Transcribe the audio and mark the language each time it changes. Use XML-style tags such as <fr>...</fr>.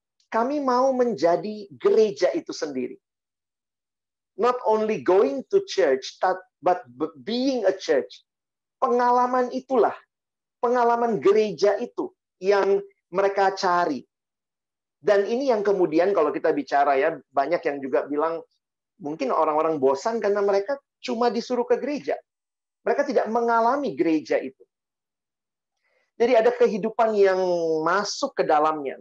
<id>Kami mau menjadi gereja itu sendiri.</id> <en>Not only going to church, but being a church.</en> <id>Pengalaman itulah, pengalaman gereja itu yang mereka cari. Dan ini yang kemudian kalau kita bicara ya, banyak yang juga bilang, mungkin orang-orang bosan karena mereka cuma disuruh ke gereja. Mereka tidak mengalami gereja itu. Jadi ada kehidupan yang masuk ke dalamnya.</id>